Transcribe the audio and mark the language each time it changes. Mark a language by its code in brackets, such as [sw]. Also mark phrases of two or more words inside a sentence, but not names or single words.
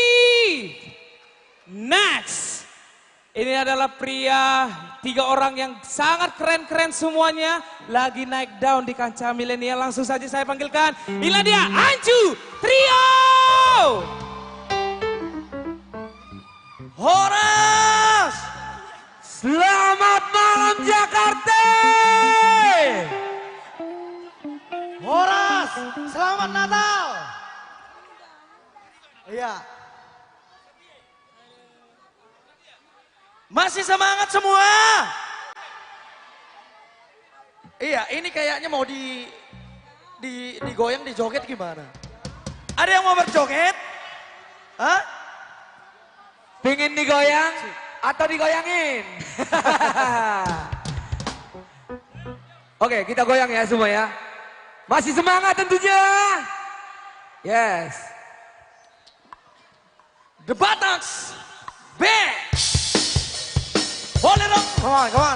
[id] Next. Ini adalah pria 3 orang yang sangat keren-keren semuanya. Lagi naik daun di kancah milenial. Langsung saja saya panggilkan. Inilah dia Anju Trio. Horas, selamat malam Jakarta. Horas, selamat Natal. Iya. Masih semangat semua? Iya, ini kayaknya mau digoyang, dijoget gimana? Ada yang mau berjoget? Hah? Pingin digoyang atau digoyangin? Oke, kita goyang ya semua ya. Masih semangat tentunya. Yes. The Bataks Band. Boleh dong. [en] Come on, come on,